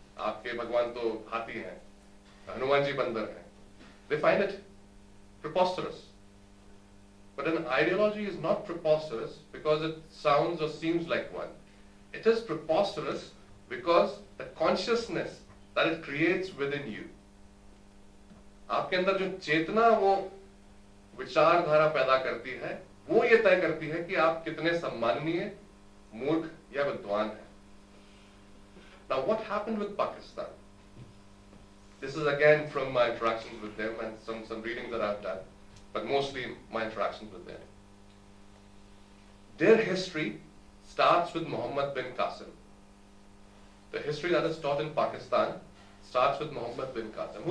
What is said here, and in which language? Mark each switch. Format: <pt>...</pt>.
<hi>Aapke bhagwan to hathi hain, Hanuman ji bandar hain.</hi> <en>They find it preposterous. But an ideology is not preposterous because it sounds or seems like one. It is preposterous because the consciousness that it creates within you.</en> <hi>आपके अंदर जो चेतना वो विचारधारा पैदा करती है, वो ये तय करती है कि आप कितने सम्माननीय, मूर्ख या विद्वान हैं.</hi> <en>Now what happened with Pakistan? This is again from my interactions with them and some readings that I've done, but mostly my interactions with them. Their history starts with Muhammad bin Qasim. The history that is taught in Pakistan starts with Muhammad bin Qasim.</en>